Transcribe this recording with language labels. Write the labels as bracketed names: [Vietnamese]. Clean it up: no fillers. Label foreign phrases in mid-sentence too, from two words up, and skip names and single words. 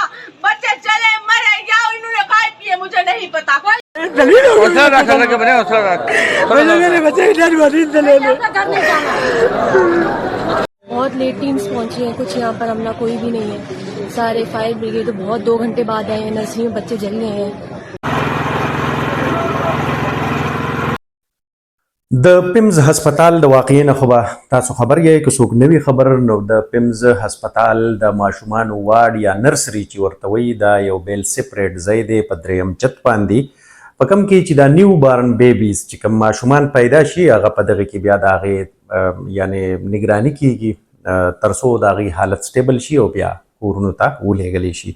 [Hindi] बच्चे चले मरे या इन्होंने खाए पिए मुझे नहीं पता। बहुत लेट टीम्स पहुंची हैं, कुछ यहाँ पर हमला कोई भी नहीं है। सारे फायर ब्रिगेड बहुत 2 घंटे बाद आए हैं। नर्सरी में बच्चे जल गए हैं। [Pashto] د پیمز هسپتال د واقعي نه خو به تاسو خبر یې که څوک نوي خبر نو د پیمز هسپتال د ماشومانو وارډ یا نرسري چې ورته وایي دا یو بیل سپریټ ځای دی په 3م چت باندې په کوم کې چې دا [English] new born babies [Pashto] چې کوم ماشومان پیدا شي هغه په دغه کې بیا د هغې یعنې نګراني کیږي تر څو د هغې حالت سټیبل شي او بیا کورونو ته ولېږلی شي.